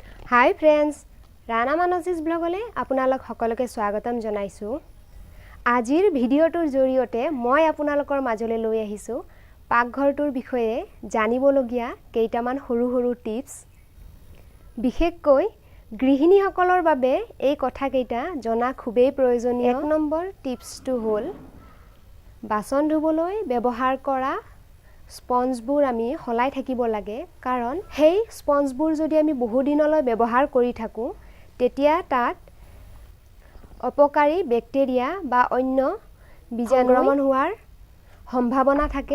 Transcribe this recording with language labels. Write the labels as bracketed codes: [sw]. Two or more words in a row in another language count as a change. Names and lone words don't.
[en] Hi friends, [as] ৰাণা মানসিছ ব্লগলৈ আপোনালোক সকলোকে স্বাগতম জনাইছু। আজিৰ ভিডিঅ'টোৰ জৰিয়তে মই আপোনালোকৰ মাজলৈ লৈ আহিছো পাকঘৰটোৰ বিষয়ে জানিবলগীয়া কেইটামান হৰু হৰু টিপছ। विशेषকৈ गृहिणीসকলৰ বাবে এই কথাকেইটা জনা খুবেই প্ৰয়োজনীয়। 1 নম্বৰ টিপছটো হ'ল বাসন ধুবলৈ ব্যৱহাৰ কৰা স্পঞ্জবোৰ আমি হলাই থাকিব লাগে, কাৰণ সেই স্পঞ্জবোৰ যদি আমি বহু দিনলৈ ব্যৱহাৰ কৰি থাকো তেতিয়া তাত অপকাৰী ব্যাকটেৰিয়া বা অন্য বীজাণু সংক্ৰমণ হোৱাৰ সম্ভাৱনা থাকে।